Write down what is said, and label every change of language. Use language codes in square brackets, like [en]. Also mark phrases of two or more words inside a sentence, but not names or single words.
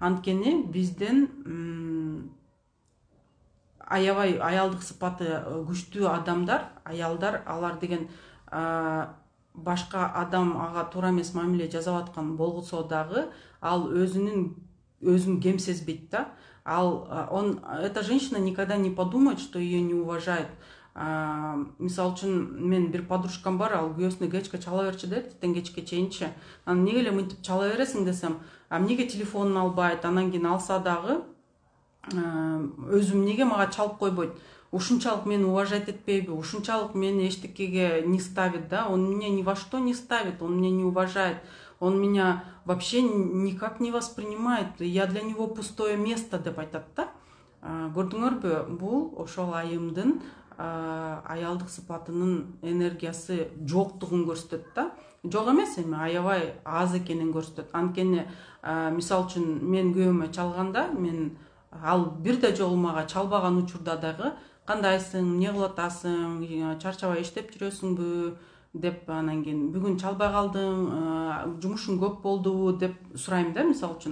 [ky] Анткени бизден аябай аялдык сыпаты күчтүү адамдар, аялдар, алар деген башка адам ага туура эмес мамиле жасап аткан болсо дагы ал өзүн кем сезбейт да. [ru] Эта женщина никогда не подумает, что ее не уважает. [ky] Мисалы үчүн мен бир подружкам бар, ал күйөөсүнө кечке чала берчи дейт, эртең кечке чейинчи. Анан эмнеге эле мынтип чала бересиң десем, эмнеге телефонун албайт, анан кийин алса дагы өзүм эмнеге мага чалып койбойт, ушунчалык мени уважать этпейби, ушунчалык мени эчтекеге [ru] не ставит, [ky] да, [ru] он меня ни во что не ставит, он меня не уважает, он меня вообще никак не воспринимает, я для него пустое место [ky] деп айтат да. Көрдүңөрбү, бул ошол айымдын аялдык сыпатынын энергиясы жоктугун көрсөтөт да. Жок эмес, эми аябай аз экенин көрсөтөт. Анткени мисалы үчүн мен күйөөмө чалганда, ал бир да жолу мага чалбаган учурда дагы кандайсың, эмне кылып атасың, чарчабай иштеп жүрөсүңбү деп, анан кийин бүгүн чалбай калдың, жумушуң көп болдубу деп сурайм да, мисалы үчүн.